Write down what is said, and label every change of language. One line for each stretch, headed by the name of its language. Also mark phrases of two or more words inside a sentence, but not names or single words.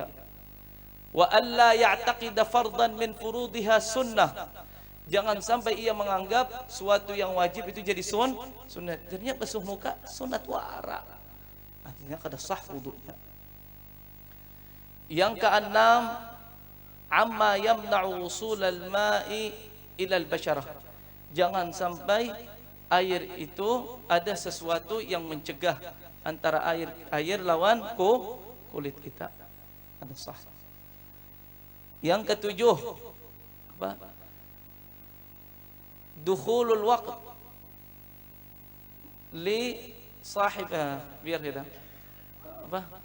Arabic: ولا يعتقد فرضا من فروضها سنة.
Banjar: Jangan sampai ia menganggap suatu yang wajib itu jadi sunat. Jadinya basuh muka sunat wara. Artinya kada sah wudunya. Yang keenam,
Arabic: عما يمنع وصول الماء إلى البشرة.
Banjar: Jangan sampai air itu ada sesuatu yang mencegah antara air lawan kulit kita. Ada sah. Yang ketujuh, apa?
Arabic: دخول الوقت لصاحب,
Banjar: biar kita apa?